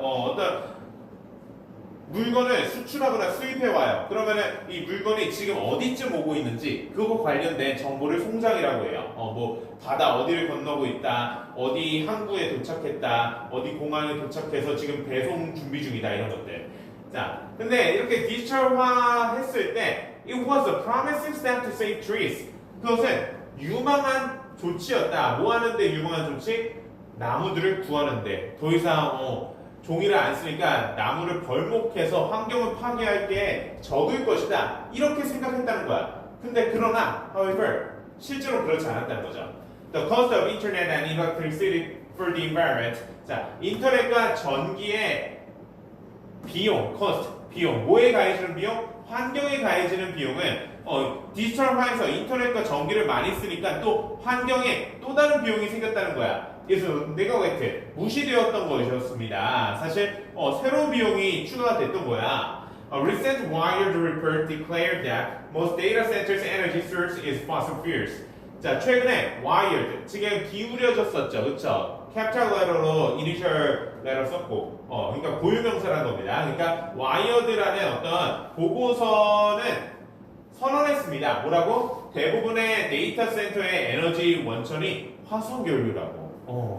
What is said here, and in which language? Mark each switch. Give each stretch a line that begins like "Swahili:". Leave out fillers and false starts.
Korean: 어떤 물건을 수출하거나 수입해 와요. 그러면은 이 물건이 지금 어디쯤 오고 있는지 그거 관련된 정보를 송장이라고 해요. 뭐 바다 어디를 건너고 있다, 어디 항구에 도착했다, 어디 공항에 도착해서 지금 배송 준비 중이다 이런 것들.
English: 자,
Korean: 근데 이렇게 디지털화 했을 때
English: It was a promising step to save trees.
Korean: 그것은 유망한 조치였다. 뭐 하는데 유망한 조치? 나무들을 구하는데 더 이상 종이를 안 쓰니까 나무를 벌목해서 환경을 파괴할 게 적을 것이다. 이렇게 생각했다는 거야. 근데 그러나, however, 실제로 그렇지 않았다는 거죠.
English: The cost of internet and electricity for the environment.
Korean: 자, 인터넷과 전기의 비용, cost, 비용, 뭐에 가해지는 비용? 환경에 가해지는 비용은 디지털화해서 인터넷과 전기를 많이 쓰니까 또 환경에 또 다른 비용이 생겼다는 거야. 그래서 네거웨트 무시되었던 것이었습니다. 사실 새로운 비용이 추가가 됐던 거야.
English: A recent Wired report declared that most data centers' energy source is fossil fuels.
Korean: 자, 최근에 Wired 지금 기울여졌었죠, 그렇죠? capital letter로 initial letter 썼고, 그러니까 고유명사라는 겁니다. 그러니까 Wired라는 어떤 보고서는 선언했습니다. 뭐라고? 대부분의 데이터 센터의 에너지 원천이 화석연료라고.